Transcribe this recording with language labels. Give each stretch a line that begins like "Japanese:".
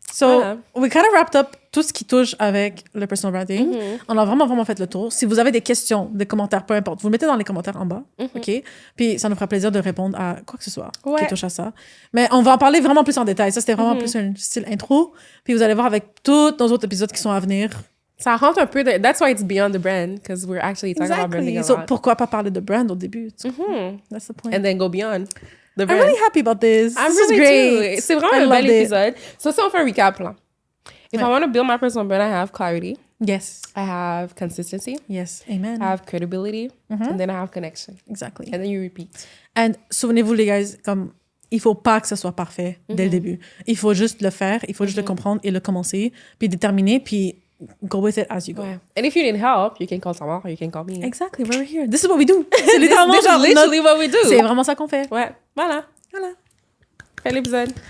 English: So, we kind of wrapped up
French: tout ce qui touche avec le personal branding. On a vraiment fait le tour. Si vous avez des questions, des commentaires, peu importe, vous le mettez dans les commentaires en bas, OK? Puis ça nous fera plaisir de répondre à quoi que ce soit qui touche à ça. Mais on va en parler vraiment plus en détail. Ça, c'était vraiment plus un style intro. Puis vous allez voir avec tous nos autres épisodes qui sont à venir. Ça rentre un peu de...
English: That's why it's beyond the brand, because we're actually talking about branding a lot.
French: Pourquoi pas parler de brand au début?
English: That's the point. And then go beyond the brand. I'm really happy about this. I'm this really is great. too.
French: C'est vraiment un bel épisode. So, si on fait un recap, là.
English: If I want to build my personal brand, I have clarity. Yes. I have consistency. Yes. Amen. I have credibility. And then I have connection. Exactly. And then you repeat. And
French: souvenez-vous, les gars, comme il faut pas que ce soit parfait dès le début. Il faut juste le faire, il faut juste le comprendre et le commencer, puis déterminer, puis
English: go with it as you go.
French: Ouais.
English: And if you need help, you can call Tamar or you can call me. Exactly, we're here. This is what we do.
French: C'est littéralement
English: This is literally what we do.
French: C'est vraiment ça qu'on fait. Ouais, voilà. Fais l'épisode.